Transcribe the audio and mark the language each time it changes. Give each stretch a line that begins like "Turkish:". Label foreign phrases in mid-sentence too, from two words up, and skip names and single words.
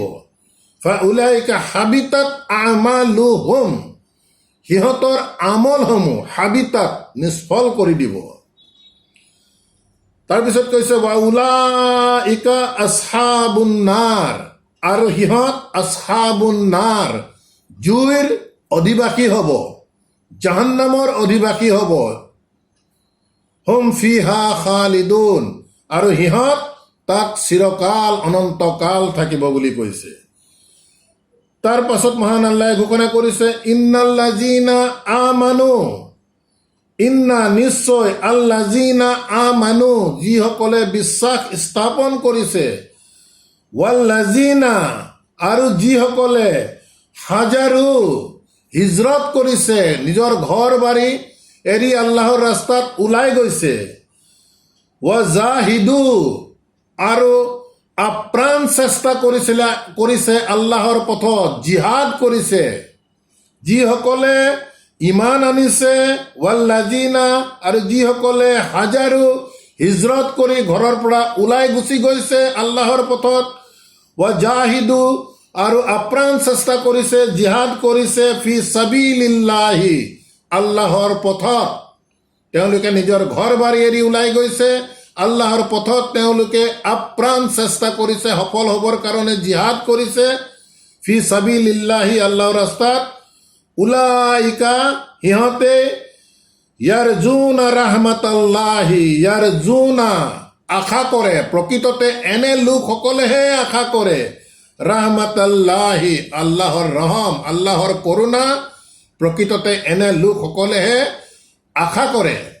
Arabic: فأولئك حبطت أعمالهم,
Assamese: সিহঁতৰ আমলসমূহ হাবিতাত, নিষ্ফল কৰি দিব। তাৰপিছত কৈছে
Arabic: وأولئك أصحاب النار,
Assamese: আৰু সিহঁত
Arabic: أصحاب النار,
Assamese: জুইৰ অধিবাসী হ'ব, জাহান্নামৰ অধিবাসী হ'ব।
Arabic: هم فيها خالدون,
Assamese: আৰু সিহঁত তাত চিৰকাল, অনন্তকাল থাকিব বুলি কৈছে। তাৰ পাছত মহান আল্লাহে ঘোষণা কৰিছে
Arabic: إن الذين آمنوا,
Assamese: ইন্না, নিশ্চয়,
Arabic: الذين آمنوا,
Assamese: যিসকলে বিশ্বাস স্থাপন কৰিছে, ৱাল্লাযীনা, আৰু যিসকলে হাজাৰু, হিজৰত কৰিছে, নিজৰ ঘৰ বাৰী এৰি আল্লাহৰ ৰাস্তাত ওলাই গৈছে, ৱাজাহিদু, আৰু আপ্ৰাণ চেষ্টা কৰিছে আল্লাহৰ পথত, জিহাদ কৰিছে, যিসকলে ইমান আনিছে, ৱাল্লাযীনা, আৰু যিসকলে হাজাৰো হিজৰত কৰি ঘৰৰ পৰা ওলাই গুচি গৈছে আল্লাহৰ পথত, ৱাজাহিদু, আৰু আপ্ৰাণ চেষ্টা কৰিছে, জিহাদ কৰিছে,
Arabic: في سبيل الله,
Assamese: আল্লাহৰ পথত, তেওঁলোকে নিজৰ ঘৰ বাৰী এৰি ওলাই গৈছে, আল্লাহৰ পথত তেওঁলোকে আপ্ৰাণ চেষ্টা কৰিছে, সফল হ'বৰ কাৰণে জিহাদ কৰিছে,
Arabic: في سبيل الله,
Assamese: আল্লাহৰ ৰাস্তাত। উলাইকা, সিহঁতে,
Arabic: يرجون رحمة الله,
Assamese: ইয়াৰজুনা, আশা কৰে, প্ৰকৃততে এনে লোকসকলেহে আশা কৰে, ৰাহমাতাল্লাহি, আল্লাহৰ ৰহম, আল্লাহৰ কৰোণা, প্ৰকৃততে এনে লোকসকলেহে আশা কৰে।